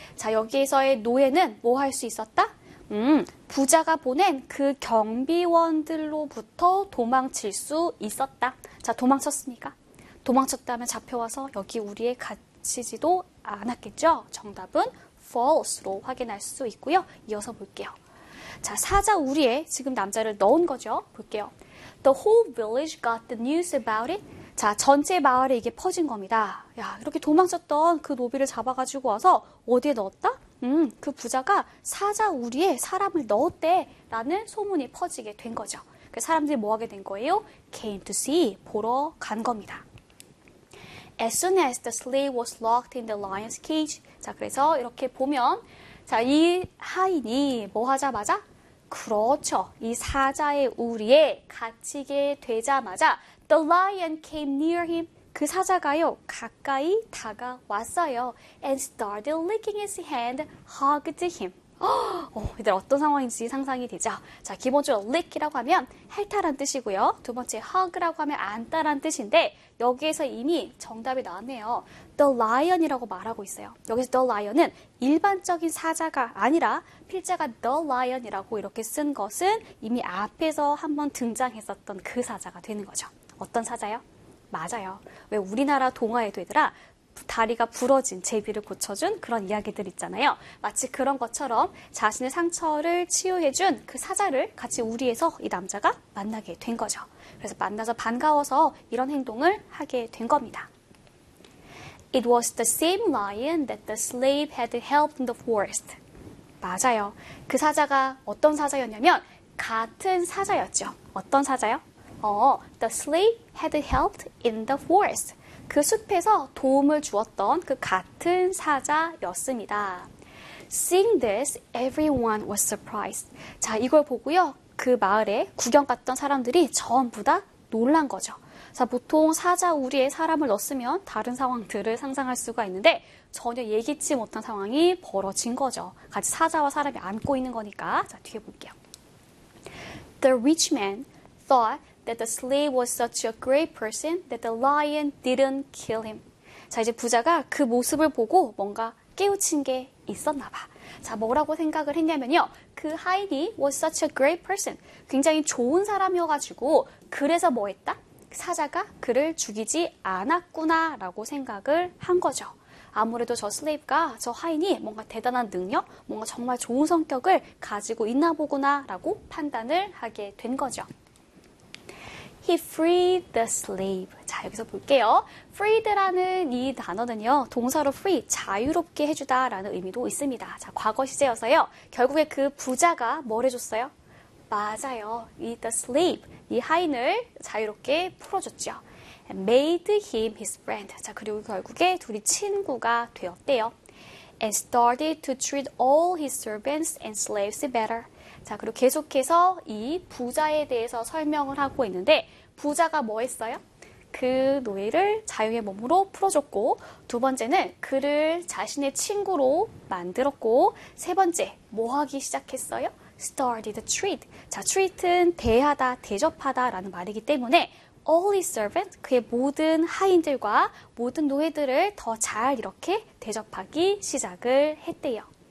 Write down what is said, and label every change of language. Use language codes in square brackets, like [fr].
[ko] 자, 여기에서의 노예는 뭐할수 있었다? 부자가 보낸 그 경비원들로부터 도망칠 수 있었다. 자, 도망쳤으니까. 도망쳤다면 잡혀와서 여기 우리에 갇히지도 않았겠죠? 정답은 false로 확인할 수 있고요. 이어서 볼게요. 자, 사자 우리에 지금 남자를 넣은 거죠? 볼게요. [en] The whole village got the news about it. [ko] 자, 전체 마을에 이게 퍼진 겁니다. 야, 이렇게 도망쳤던 그 노비를 잡아가지고 와서 어디에 넣었다? 그 부자가 사자 우리에 사람을 넣었대라는 소문이 퍼지게 된 거죠. 그 사람들이 뭐 하게 된 거예요? [en] Came to see, [ko] 보러 간 겁니다. [en] As soon as the slave was locked in the lion's cage. [ko] 자, 그래서 이렇게 보면, 자, 이 하인이 뭐 하자마자? 그렇죠. 이 사자의 우리에 갇히게 되자마자, [en] The lion came near him. [ko] 그 사자가요, 가까이 다가왔어요. [en] And started licking his hand, hugged him. [ko] 이들 어떤 상황인지 상상이 되죠? 자, 기본적으로 lick이라고 하면 핥다란 뜻이고요. 두 번째 hug라고 하면 안다란 뜻인데, 여기에서 이미 정답이 나왔네요. The lion이라고 말하고 있어요. 여기서 the lion은 일반적인 사자가 아니라 필자가 the lion이라고 이렇게 쓴 것은 이미 앞에서 한번 등장했었던 그 사자가 되는 거죠. 어떤 사자요? 맞아요. 왜 우리나라 동화에도 얘들아 다리가 부러진 제비를 고쳐준 그런 이야기들 있잖아요. 마치 그런 것처럼 자신의 상처를 치유해준 그 사자를 같이 우리에서 이 남자가 만나게 된 거죠. 그래서 만나서 반가워서 이런 행동을 하게 된 겁니다. [en] It was the same lion that the slave had helped in the forest. [ko] 맞아요. 그 사자가 어떤 사자였냐면 같은 사자였죠. 어떤 사자요? [en] The slave had helped in the forest. [ko] 그 숲에서 도움을 주었던 그 같은 사자였습니다. [en] Seeing this, everyone was surprised. [ko] 자, 이걸 보고요. 그 마을에 구경 갔던 사람들이 전부 다 놀란 거죠. 자, 보통 사자 우리에 사람을 넣었으면 다른 상황들을 상상할 수가 있는데 전혀 예기치 못한 상황이 벌어진 거죠. 같이 사자와 사람이 안고 있는 거니까. 자, 뒤에 볼게요. [en] The rich man thought that the slave was such a great person that the lion didn't kill him. [ko] 자, 이제 부자가 그 모습을 보고 뭔가 깨우친 게 있었나 봐. 자, 뭐라고 생각을 했냐면요. 그 하인이 [en] was such a great person. [ko] 굉장히 좋은 사람이어가지고, 그래서 뭐 했다? 사자가 그를 죽이지 않았구나라고 생각을 한 거죠. 아무래도 저 슬레이브가 저 하인이 뭔가 대단한 능력, 뭔가 정말 좋은 성격을 가지고 있나 보구나라고 판단을 하게 된 거죠. [en] He freed the slave. [ko] 자, 여기서 볼게요. Freed라는 이 단어는요, 동사로 free, 자유롭게 해주다라는 의미도 있습니다. 자, 과거 시제여서요, 결국에 그 부자가 뭘 해줬어요? 맞아요. The slave, 이 하인을 자유롭게 풀어줬죠. [en] And made him his friend. [ko] 자, 그리고 결국에 둘이 친구가 되었대요. [en] And started to treat all his servants and slaves better. [ko] 자, 그리고 계속해서 이 부자에 대해서 설명을 하고 있는데, 부자가 뭐 했어요? 그 노예를 자유의 몸으로 풀어줬고, 두 번째는 그를 자신의 친구로 만들었고, 세 번째, 뭐 하기 시작했어요? [en] Started to treat. [ko] 자, treat은 대하다, 대접하다라는 말이기 때문에, [en] all his servants, [ko] 그의 모든 하인들과 모든 노예들을 더잘 이렇게 대접하기 시작을 했대요.